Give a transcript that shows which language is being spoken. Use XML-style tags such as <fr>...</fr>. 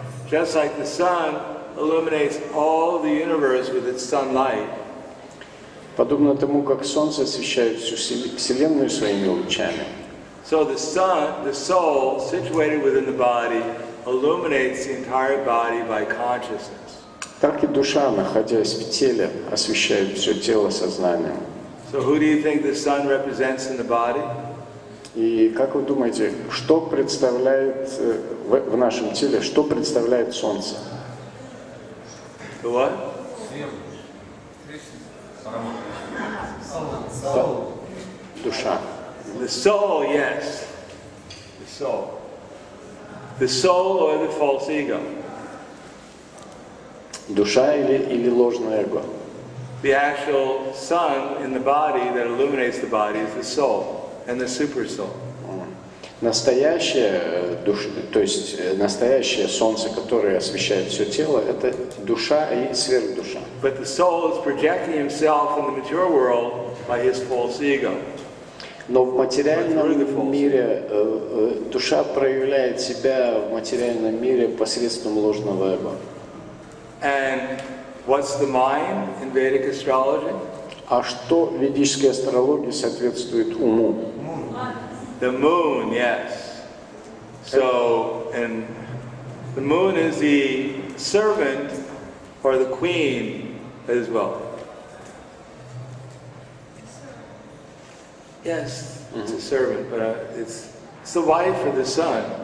<en>Just like the sun illuminates all the universe with its sunlight.</en> <ru>Подобно тому, как Солнце освещает всю Вселенную своими лучами.</ru> <en>So the sun, the soul, situated within the body, illuminates the entire body by consciousness.</en> <ru>Так и душа, находясь в теле, освещает все тело сознанием.</ru> <en>So who do you think the sun represents in the body?</en> <ru>И как вы думаете, что представляет в нашем теле, что представляет Солнце?</ru> <en>The what?</en> <ru>Душа.</ru> <en>The soul, yes. The soul. The soul or the false ego.</en> <ru>Душа или ложное эго.</ru> <en>The actual sun in the body that illuminates the body is the soul and the super soul.</en> <ru>Настоящее душа, то есть настоящее солнце, которое освещает все тело, это душа и сверхдуша.</ru> <en>But the soul is projecting himself in the material world by his false ego.</en> <ru>Но в материальном мире душа проявляет себя в материальном мире посредством ложного эго.</ru> <en>And what's the mind in Vedic astrology?</en> <ru>А что в ведической астрологии соответствует уму?</ru> <en>The moon, yes. So, and the moon is the servant or the queen as well. Yes, it's a servant, but it's the wife of the sun.</en>